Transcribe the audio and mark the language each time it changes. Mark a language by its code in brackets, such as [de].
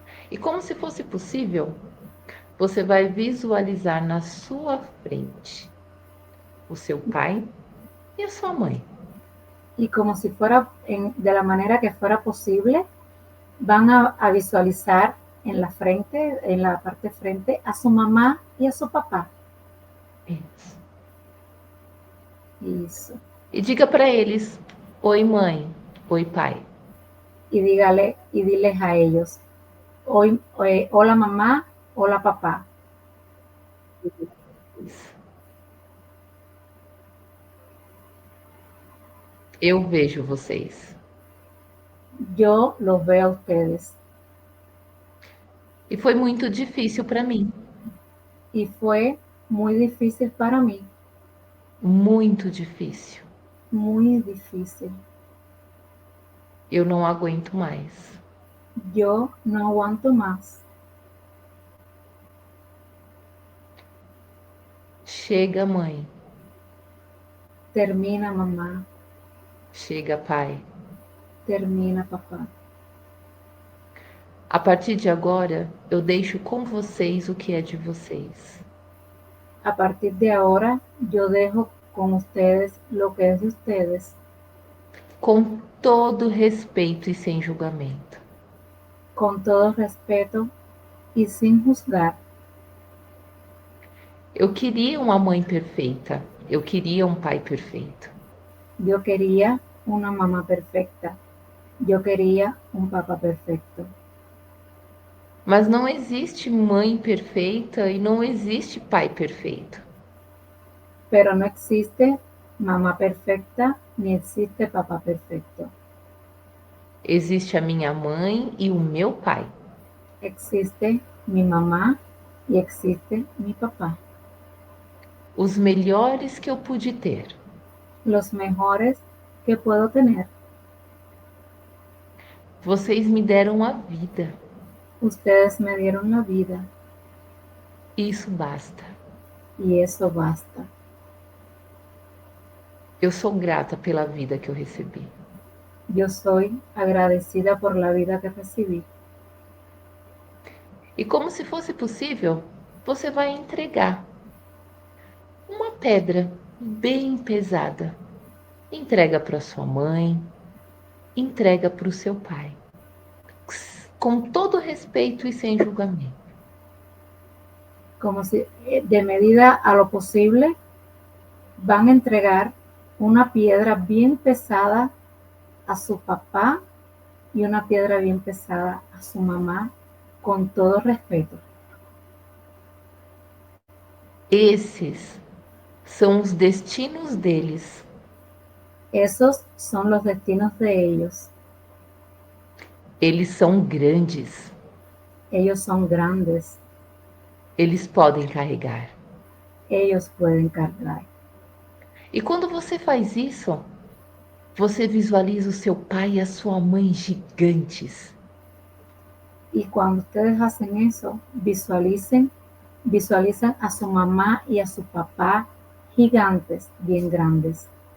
[pt] E como se fosse possível, você vai visualizar na sua frente o seu pai e a sua mãe. [es] Y como si fuera, de la manera que fuera posible, van a visualizar en la frente, en la parte frente, a su mamá y a su papá. [pt] Isso. Isso. E diga para eles: oi, mãe, oi, pai. [es] Y diles a ellos: hola mamá, hola papá. [pt] Isso. Eu vejo vocês. [es] Yo los veo a ustedes. [pt] E foi muito difícil para mim. [es] Y fue muy difícil para mí. [pt] Muito difícil. [es] Muy difícil. [pt] Eu não aguento mais. [es] Yo no aguanto más. [pt] Chega, mãe. [es] Termina, mamá. [pt] Chega, pai. [es] Termina, papá. [pt] A partir de agora, eu deixo com vocês o que é de vocês. [es] A partir de ahora, yo dejo con ustedes lo que es de ustedes, [pt] Com todo respeito e sem julgamento. [es] con todo respeto y sin juzgar. [pt] Eu queria uma mãe perfeita. Eu queria um pai perfeito. [es] Yo quería una mamá perfecta. Yo quería un papá perfecto. [pt] Mas não existe mãe perfeita e não existe pai perfeito. [es] Pero no existe mamá perfecta ni existe papá perfecto. [pt] Existe a minha mãe e o meu pai. [es] Existe mi mamá y existe mi papá. [pt] Os melhores que eu pude ter. [es] Los mejores que puedo tener. [pt] Vocês me deram a vida. [es] Ustedes me dieron la vida [pt] Isso basta. [es] y eso basta. [pt] Eu sou grata pela vida que eu recebi. [es] Yo soy agradecida por la vida que recibí. [pt] E como se fosse possível, você vai entregar uma pedra bem pesada. Entrega para sua mãe, entrega para o seu pai. Com todo respeito e sem julgamento. [es] Como si de medida a lo posible van a entregar una piedra bien pesada a su papá y una piedra bien pesada a su mamá con todo respeto. [pt] Esses são os destinos deles. [es] Esos son los destinos de ellos. [pt] Eles são grandes. [es] Ellos son grandes. [pt] Eles podem carregar. [es] Ellos pueden cargar. [pt] E quando você faz isso, você visualiza o seu pai e a sua mãe gigantes. [es] Y cuando ustedes hacen eso, visualizan a su mamá y a su papá gigantes, bien grandes.